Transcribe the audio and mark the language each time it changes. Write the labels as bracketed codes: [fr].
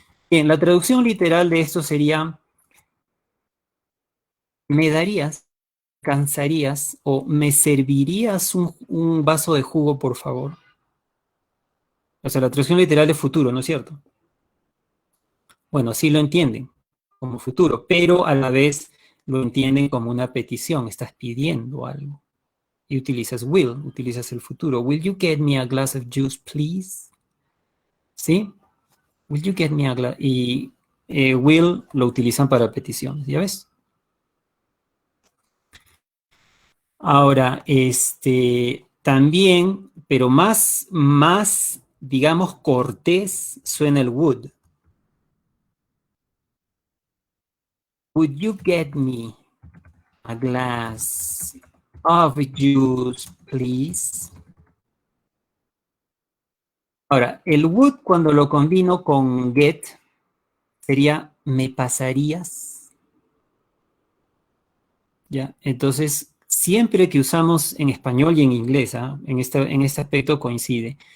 [es] Bien, la traducción literal de esto sería, ¿me darías, cansarías o me servirías un vaso de jugo, por favor? O sea, la traducción literal es futuro, ¿no es cierto? Bueno, sí lo entienden como futuro, pero a la vez lo entienden como una petición, estás pidiendo algo. Y utilizas will, utilizas el futuro. [en] Will you get me a glass of juice, please? ¿Sí? Will you get me a glass? [es] Y will lo utilizan para peticiones, ¿ya ves? Ahora, también, pero más, digamos, cortés, suena el would. [en] Would you get me a glass of juice, please? [es] Ahora, el would cuando lo combino con get sería ¿me pasarías? ¿Ya? Entonces, siempre que usamos en español y en inglés, en este aspecto coincide.